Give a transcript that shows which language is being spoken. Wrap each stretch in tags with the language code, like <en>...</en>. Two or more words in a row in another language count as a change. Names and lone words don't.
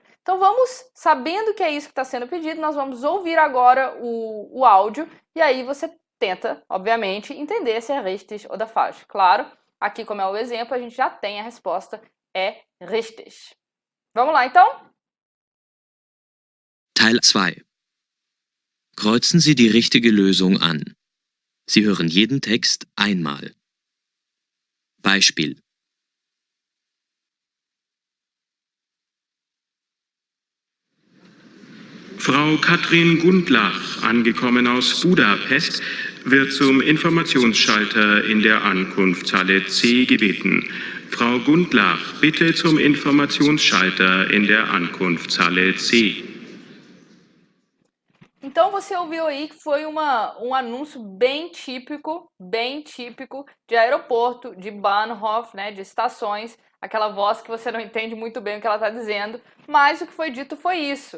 <pt>Então vamos, sabendo que é isso que está sendo pedido, nós vamos ouvir agora o áudio, e aí você tenta, obviamente, entender se é richtig ou falsch. Claro, aqui como é o exemplo, a gente já tem a resposta, é richtig. Vamos lá, então?</pt> <de>Teil 2. Kreuzen Sie die richtige Lösung an. Sie hören jeden Text einmal. Beispiel. Frau Katrin Gundlach, angekommen aus Budapest, wird zum Informationsschalter in der Ankunftshalle C gebeten. Frau Gundlach, bitte zum Informationsschalter in der Ankunftshalle C.</de> <pt>Então você ouviu aí que foi um anúncio bem típico de aeroporto, de Bahnhof, de estações, aquela voz que você não entende muito bem o que ela está dizendo, mas o que foi dito foi isso.</pt>